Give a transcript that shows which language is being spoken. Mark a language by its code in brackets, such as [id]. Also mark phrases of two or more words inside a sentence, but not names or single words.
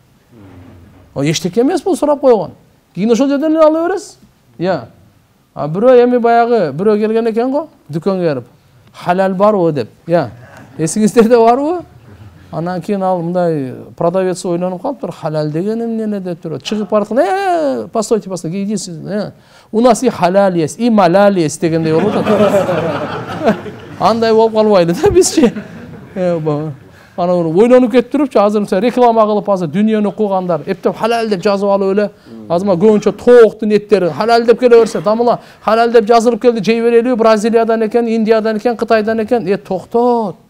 [ky] Эчтеке эмес бул, сурап койгон. Кийин ошол жерден эле ала бересиз. Бирөө эми баягы бирөө келген экен го, дүкөнгө келип. Халал барбы деп. Эсиңизде барбы? Анан кийин ал мындай продавец ойлонуп калыптыр, халал деген эмне деп туруп чыгып бараткан, [ru] постойте, идите, у нас и халал есть, и малал есть [ky] дегендей болуп атат. Андай болуп калбайлы да бизчи. Ана ойлонуп кетип турупчу, азыр реклама кылып азыр дүйнөнү куугандар эптеп халал деп жазып алып эле, азырма көбүнчө тооктун эттери халал деп келе берсе, тамыла халал деп жазылып келди, жей берели, Бразилиядан экен, Индиядан экен, Кытайдан экен, токтот.